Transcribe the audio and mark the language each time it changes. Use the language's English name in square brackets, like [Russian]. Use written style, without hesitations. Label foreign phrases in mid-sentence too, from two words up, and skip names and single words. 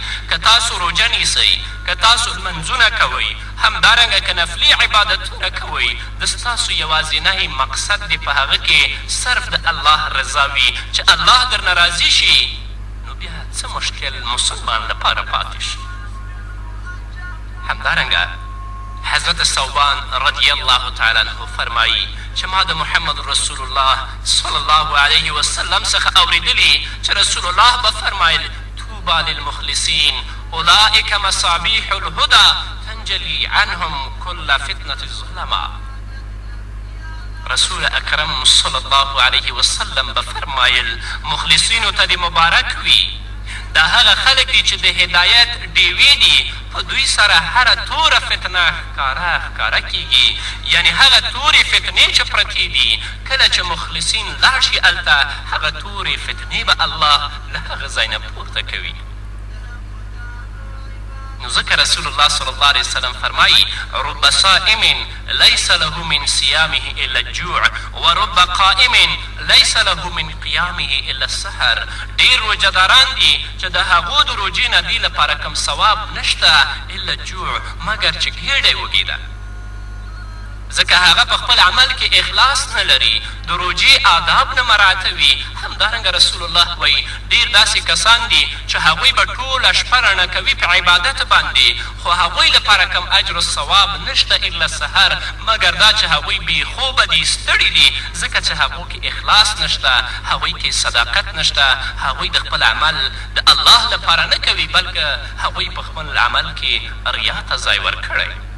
[Pashto] که تاسو روژه نیسئ، که تاسو لمنځونه کوئ، همدارنګه که نفلي عبادتونه کوئ، د ستاسو یوازینی مقصد دی په هغه کې صرف د الله رضا وي، چې الله درنه راضي شي، نو بیا څه مشکل مسلمان لپاره پاتې شي. همدارنګه حضرت ثوبان [Arabic] رضی الله تعالی عنه [Pashto] فرمایي چې ما د محمد رسول الله [Arabic] صلی الله علیه وسلم [Pashto] څخه اورېدلي چې رسول الله به فرمایل [Arabic] طوبی للمخلصین اولئک مصابیح الهدى تنجلی عنهم کل فتنة الظلماء. [Pashto] رسول اکرم [Arabic] صلی الله علیه وسلم [Pashto] به فرمایل مخلصینو ته دې مبارک وي. دا هغه خلک دي چې د هدایت ډیوې دي، په دوی سره هره توره فتنه ښکاره کیږي. یعنې هغه تورې فتنې چې پرتې دي، کله چې مخلصین لاړ شي هلته هغه تورې فتنې به الله له هغه ځای نه پورته کوي. نو ځکه رسول الله [Arabic] صلی الله علیه وسلم فرمایي رب صائم لیس له من صیامه الا الجوع ورب قائم لیس له من قیامه الا السحر. [Pashto] ډېر روژهداران دي چې د هغو د روژې نه دې لپاره کوم ثواب نشته [Arabic] الا الجوع، [Pashto] مګر چې ګېډه یې وږېده. ځکه هغه په خپل عمل کې اخلاص نه لري، د روژې آداب نه مراعتوي. همدارنګه رسول الله وایي ډېر داسې کسان دي چې هغوی به ټوله شپه رڼه کوي په عبادت باندې، خو هغوی لپاره کم اجر و ثواب نشته [Arabic] الا سحر، [Pashto] مګر دا چې هغوی بېخوبه دي، ستړي دي، ځکه چې هغو کې اخلاص نشته، هغوی کې صداقت نشته، هغوی د خپل عمل د الله لپاره نه کوي، بلکې هغوی په خپل عمل کې ریا ته ځای ورکړی.